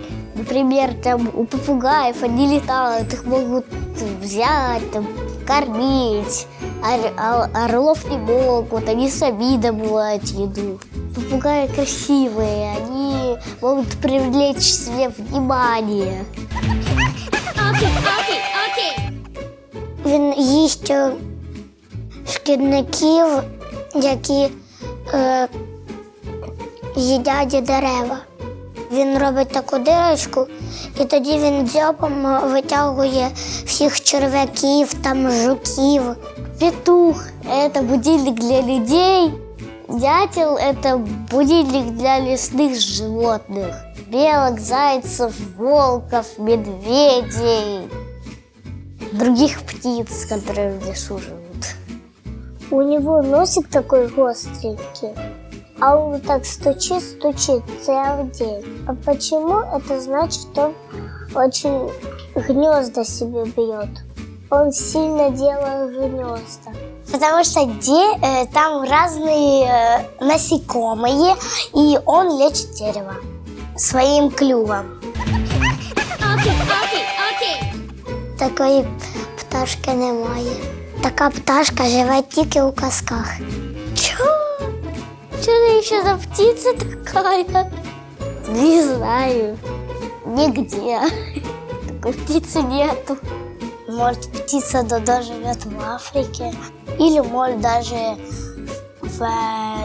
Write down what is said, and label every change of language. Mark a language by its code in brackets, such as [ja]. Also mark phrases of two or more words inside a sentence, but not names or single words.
[ru] Например, там у попугаев они летают, их могут взять, там, кормить. Орлов не могут, они сами добывают еду. Попугаи красивые, они могут привлечь себе внимание. [uk] Він їсть шкідників, які їдять дерева. Він робить таку дирочку, і тоді він дзьобом витягує всіх черв'яків, там жуків. Петух – це будильник для людей, дятел – це будильник для лісних животних. [ru] Белок, зайцев, волков, медведей, других птиц, которые в лесу живут. У него носик такой остренький. А он так стучит целый день. А почему? Это значит, что он очень гнезда себе бьет. Он сильно делает гнезда. Потому что там разные насекомые, и он лечит дерево своим клювом. [uk] Такої пташки немає. Така пташка живе тільки у казках. [ru] Что это еще за птица такая? Не знаю. Нигде. Такой птицы нету. Может, птица Додо живет в Африке. Или, может, даже в Киеве.